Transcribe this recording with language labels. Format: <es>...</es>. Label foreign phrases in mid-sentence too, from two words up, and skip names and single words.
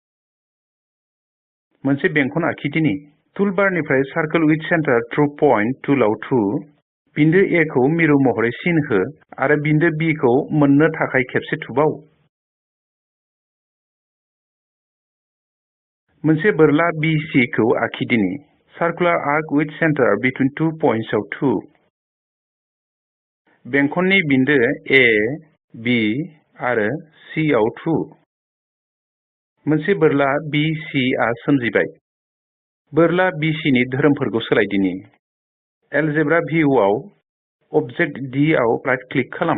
<brx>मोनसे बेंखन आखिदिनि। टुलबारनिफ्राय Circle with Center Through Point टुलाव थु बिन्दो A खौ मिरु महरै सिन हो आरो बिन्दो B खौ मोननो थाखाय खेबसे थुबाव। मोनसे बोरला BC खौ आखिदिनि। Circular arc with center between 2 points आव थु। बेंखननि बिन्दो A, B आरो C आव थु। मोनसे बोरला BC आ सोमजिबाय। बोरला BC नि धोरोमफोरखौ सोलायदिनि। एलजेब्रा भिउ आव अबजेक्ट D आव</brx> <en>right click</en> <brx>खालाम।</brx>